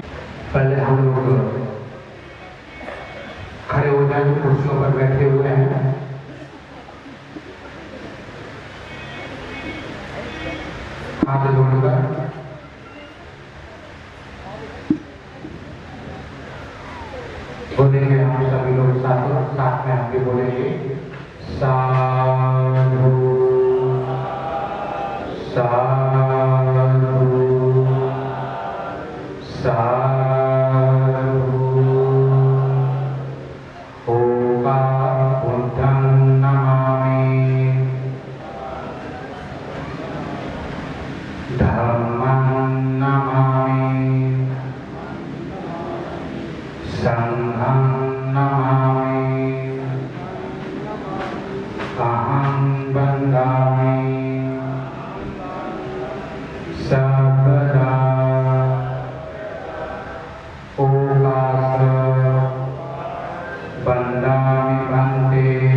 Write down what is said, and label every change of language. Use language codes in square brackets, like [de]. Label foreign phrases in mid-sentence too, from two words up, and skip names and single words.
[hi] पहले हम लोग खड़े हो जाए, कुर्सियों पर बैठे हुए हैं। हाथ जोड़कर बोलेंगे हम सभी लोग साथ में हम भी बोलेंगे [pi] साधु साधु साधु ओका बुद्धं नमामि धम्मं नमामि संघं नमामि अहं वन्दामि सर्वदा ओकास वन्दामि भन्ते